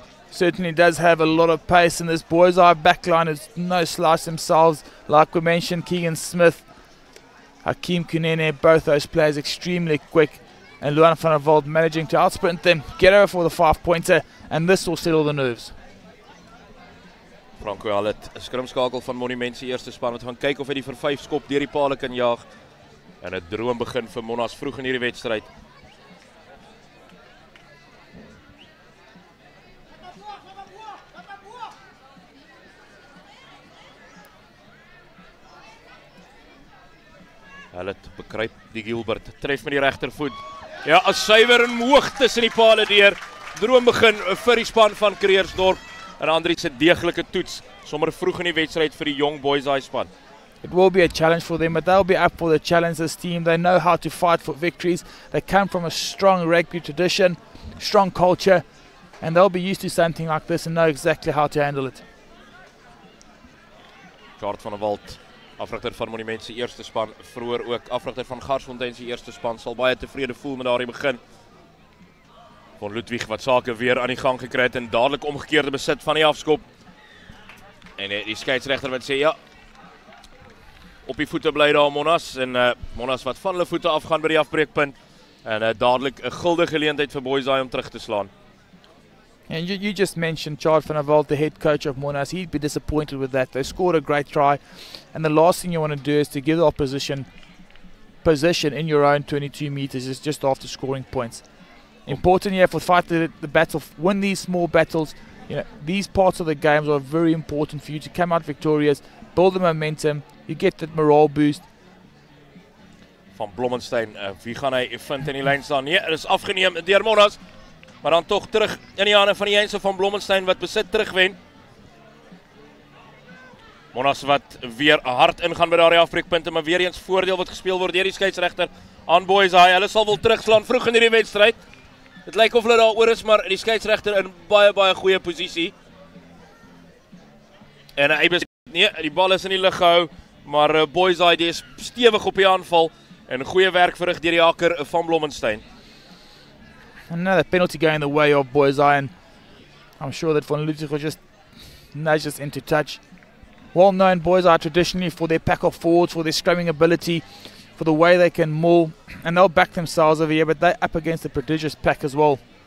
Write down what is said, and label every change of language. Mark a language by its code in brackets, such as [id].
[en] Certainly does have a lot of pace, and this Boishaai backline is no slouch themselves. Like we mentioned, Keegan Smith, Hakeem Kunene, both those players extremely quick, and Luan van der Walt managing to outsprint them, get over for the 5-pointer, and this will settle the nerves. [af] Franco Hallett, 'n skrimskakel van Monument se eerste span wat gaan kyk of hy die vir 5 skop deur die paal kan jaag. En 'n droom begin vir Monnas vroeg in hierdie wedstryd. Hallett bekruip die Gilbert, tref met die regtervoet. Ja, 'n suiwer en hoog tussen die paal deur. Droom begin vir die span van Kreersdorp. En Andries se deeglike toets sommer vroeg in die wedstryd vir die jong Boishaai span. [en] It will be a challenge for them, but they'll be up for the challenge. This team, they know how to fight for victories. They come from a strong rugby tradition, strong culture, and they'll be used to something like this and know exactly how to handle it. [af] Gert van der Walt, afrigter van Monument se eerste span, vroeër ook afrigter van Garsfontein se eerste span, sal baie tevrede voel met daardie begin. Von Ludwig wat sake weer aan die gang gekry het en dadelik omgekeerde besit van die afskop. En die skeieregter wat sê ja, op die voete bly daar Monnas en Monnas wat van hulle voete afgaan by die afbreekpunt en dadelik 'n gulde geleentheid vir Boishaai om terug te slaan. [en] And you just mentioned Charles van der Walt, the head coach of Monnas. He'd be disappointed with that. They scored a great try, and the last thing you want to do is to give the opposition position in your own 22 meters is just after scoring points. Important here for fight the battle, win these small battles. You know, these parts of the games are very important for you to come out victorious, build the momentum, you get that morale boost. [af] Van Blommestein, wie gaan hy vind in die lyn staan? Nee, is afgeneem deur Monnas, maar dan tog terug in die hande van die Jeinse van Blommestein wat besit terugwen. Monnas wat weer hard ingaan by daardie afbreekpunte, maar weer eens voordeel wat gespeel word deur die skeieregter aan Boishaai. Hulle sal wil terugslaan vroeg in hierdie wedstryd. Dit lyk of hulle daaroor is, maar die skeieregter in baie goeie posisie. En hy besit, nee, die bal is in die lug gehou, maar Boishaai die is stewig op die aanval. En goeie werk verrig deur die haker van Blommestein. [en] Another penalty going the way of Boishaai, and I'm sure that Von Ludwig will just nudge us into touch. Well known Boishaai traditionally for their pack of forwards, for their scrumming ability, for the way they can maul, and they'll back themselves over here, but they're up against a prodigious pack as well.